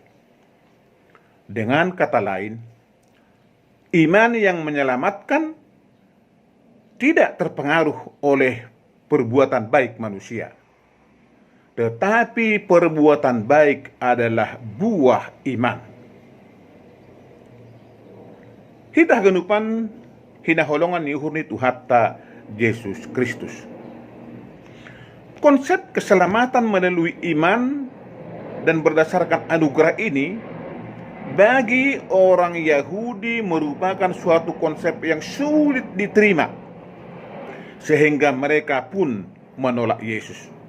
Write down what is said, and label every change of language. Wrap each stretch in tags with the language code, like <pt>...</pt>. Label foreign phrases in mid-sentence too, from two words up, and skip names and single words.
<id>Dengan kata lain, iman yang menyelamatkan tidak terpengaruh oleh perbuatan baik manusia, tetapi perbuatan baik adalah buah iman.</id> <bts>Hitah genupan hinaholongan ni uhur ni Tuhata Yesus Kristus.</bts> <id>Konsep keselamatan melalui iman dan berdasarkan anugerah ini bagi orang Yahudi merupakan suatu konsep yang sulit diterima, sehingga mereka pun menolak Yesus.</id>